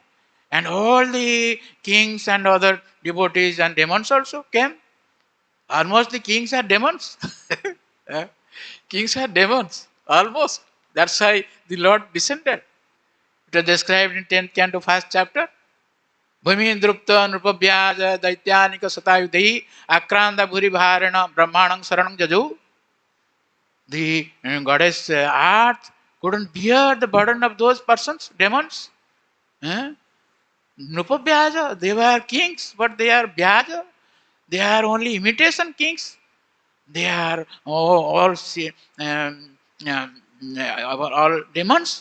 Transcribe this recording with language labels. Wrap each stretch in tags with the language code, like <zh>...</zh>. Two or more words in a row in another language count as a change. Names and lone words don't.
<en>And all the kings and other devotees and demons also came. Almost the kings are demons. Kings are demons. Almost. That's why the Lord descended. It was described in 10th canto, 1st chapter.</en> <sa>Bhumi drupta nrupabhyaja daityanika satayudhi akranda bhuri bharana brahmanang saranang jaju.</sa> <en>The goddess Earth couldn't bear the burden of those persons, demons. Nrupabhyaja, they were kings, but they are bhyaja. They are only imitation kings. They are all demons.</en>